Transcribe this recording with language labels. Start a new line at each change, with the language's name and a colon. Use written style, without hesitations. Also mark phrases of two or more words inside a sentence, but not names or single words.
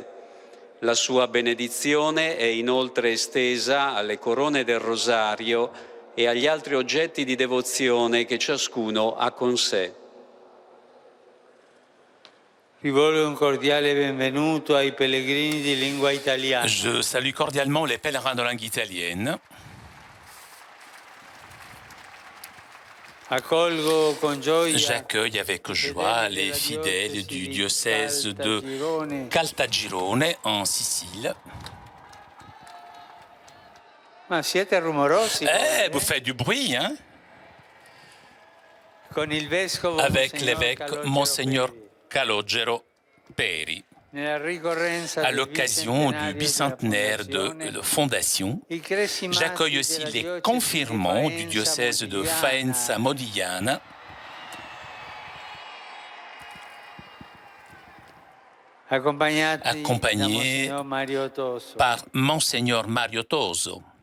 Italian: La sua benedizione è inoltre estesa alle corone del rosario e agli altri oggetti di devozione che ciascuno ha con sé. Rivolgo un cordiale benvenuto ai pellegrini di lingua italiana.
French: Je salue cordialement les pèlerins de langue italienne.
Italian: Accolgo con gioia
French: J'accueille avec joie les fidèles du diocèse de Caltagirone en Sicile.
Italian: Ma siete rumorosi?
French: Vous faites du bruit, hein?
Italian: Con il vescovo
French: Avec l'évêque Monseigneur Calogero Peri. À l'occasion du bicentenaire de fondation, j'accueille aussi les confirmants du diocèse de Faenza Modigliana, accompagnés par Monseigneur Mario Toso.